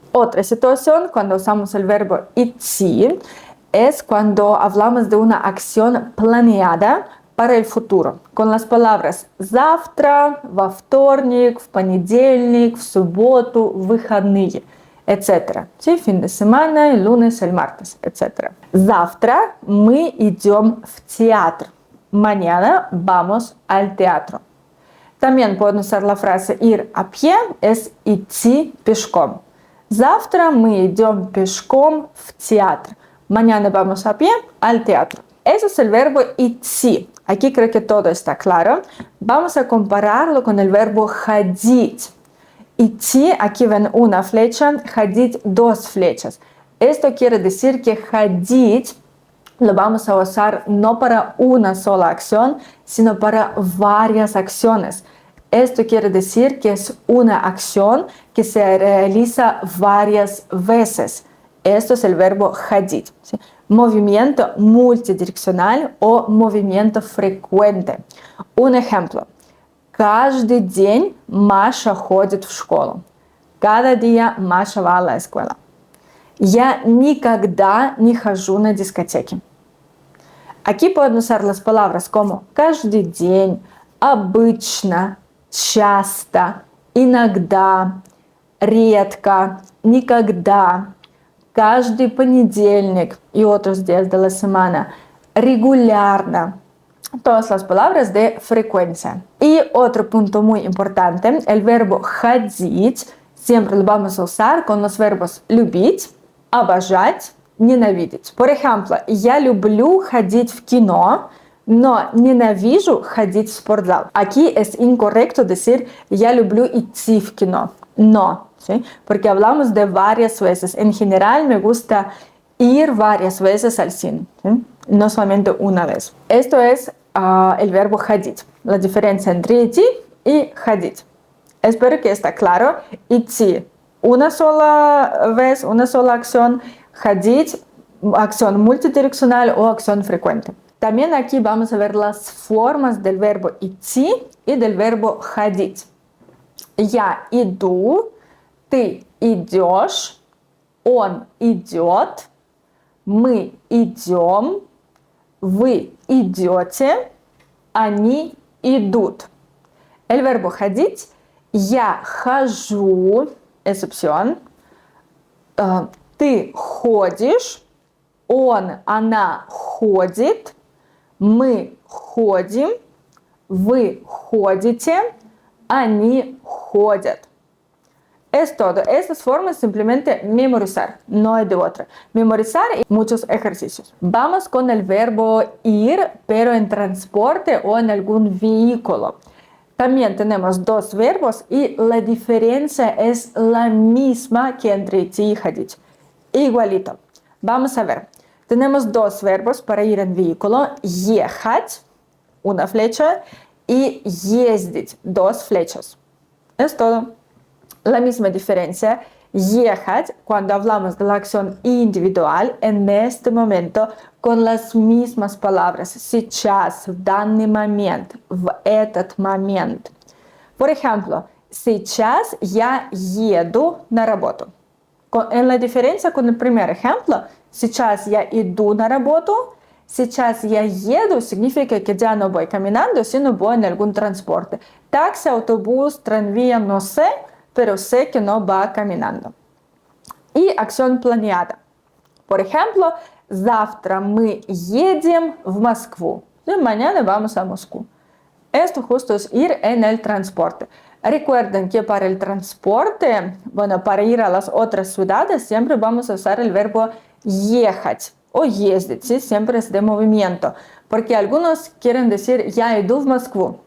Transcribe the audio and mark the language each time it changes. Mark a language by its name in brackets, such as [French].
[Spanish] Otra situación cuando usamos el verbo идти es cuando hablamos de una acción planeada para el futuro, con las palabras [Russian] завтра, во вторник, в понедельник, в субботу, в выходные, [Spanish] etc. ¿Sí? Fin de semana, el lunes, el martes, etc. [Russian] Завтра мы идем в театр. [Spanish] Mañana vamos al teatro. También pueden usar la frase ir a pie, es идти пешком. [Russian] Завтра мы идем пешком в театр. [Spanish] Mañana vamos a pie al teatro. Eso es el verbo идти. Aquí creo que todo está claro. Vamos a compararlo con el verbo ходить. Идти, aquí ven una flecha, ходить 2 flechas. Esto quiere decir que ходить lo vamos a usar no para una sola acción, sino para varias acciones. Esto quiere decir que es una acción que se realiza varias veces. Esto es el verbo ходить. ¿Sí? Movimiento multidireccional o movimiento frecuente. Un ejemplo. [Russian] Каждый день Маша ходит в школу. [Spanish] Cada día Маша va a la escuela. [Russian] Я никогда не хожу на дискотеки. [Spanish] Aquí pueden usar las palabras como каждый день, обычно, часто, иногда, редко, никогда, каждый понедельник y otros días de la semana, regularно. Todas las palabras de frecuencia. Y otro punto muy importante, el verbo ходить siempre lo vamos a usar con los verbos любить, обожать, ненавидеть. Por ejemplo, [Russian] я люблю ходить в кино, но ненавижу ходить в спортзал. [Spanish] Aquí es incorrecto decir [Russian] я люблю идти в кино. [Spanish] No, ¿sí? Porque hablamos de varias veces. En general me gusta ir varias veces al cine, ¿sí? No solamente una vez. Esto es el verbo ходить. La diferencia entre идти y ходить. Espero que está claro. Идти una sola vez, una sola acción. Ходить, acción multidireccional o acción frecuente. También aquí vamos a ver las formas del verbo идти y del verbo ходить. [Russian] Я иду, ты идешь, Он идет, мы идем, вы идете, они идут. [Spanish] El verbo [Russian] ходить, я хожу, es opción, ты ходишь, он, она ходит, мы ходим, вы ходите, они ходят. [Spanish] Es todo. Estas formas simplemente memorizar, no hay de otra. Memorizar y muchos ejercicios. Vamos con el verbo ir, pero en transporte o en algún vehículo. También tenemos dos verbos y la diferencia es la misma que entre идти y ходить. Igualito. Vamos a ver. Tenemos dos verbos para ir en vehículo. Ехать, una flecha, y ездить, dos flechas. Es todo. La misma diferencia. Ехать, cuando hablamos de la acción individual, en este momento, con las mismas palabras. [Russian] Сейчас, в данный момент, в этот момент. [Spanish] Por ejemplo, [Russian] сейчас я еду на работу. [Spanish] En la diferencia con el primer ejemplo, [Russian] сейчас я иду на работу, [Spanish] сейчас я еду significa que ya no voy caminando, sino voy en algún transporte. Taxi, autobús, tranvía, no sé, pero sé que no va caminando. Y acción planeada. Por ejemplo, [Russian] завтра мы едем в Москву. [Spanish] Mañana vamos a Moscú. Esto justo es ir en el transporte. Recuerden que para el transporte, bueno, para ir a las otras ciudades, siempre vamos a usar el verbo ехать o ездить, ¿sí? Siempre es de movimiento. Porque algunos quieren decir, ya [Russian] иду в Москву.